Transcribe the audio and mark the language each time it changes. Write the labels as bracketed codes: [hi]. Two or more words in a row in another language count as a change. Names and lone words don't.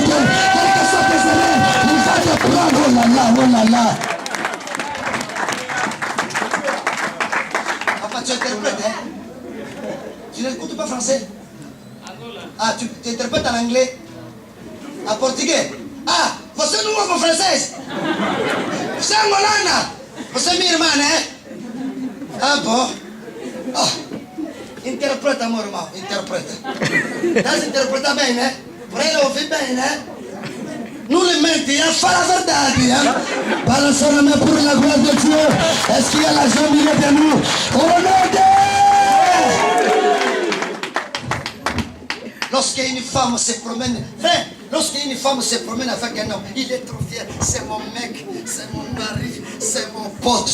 [fr] Quelles que soient tes erreurs, il va te prendre. Oh là là, oh là là. Papa, tu interprètes, hein? Tu n'écoutes pas français? Ah, tu interprètes en anglais? En portugais? [pt] Ah, você não ouve francês? Você é angolana? Você é minha irmã, né? Ah, bom. Oh, interpreta, meu irmão, interpreta. Estás a interpretar bem, né? Para ele ouvir bem, né? Não lhe mente, hein? Fala a verdade, hein? [fr] Balançons la main pour la gloire de Dieu. Est-ce qu'il y a la jambe de nous? Au nom de... Lorsqu'une femme se promène, frère, lorsqu'une femme se promène avec un homme, il est trop fier. C'est mon mec, c'est mon mari, c'est mon pote.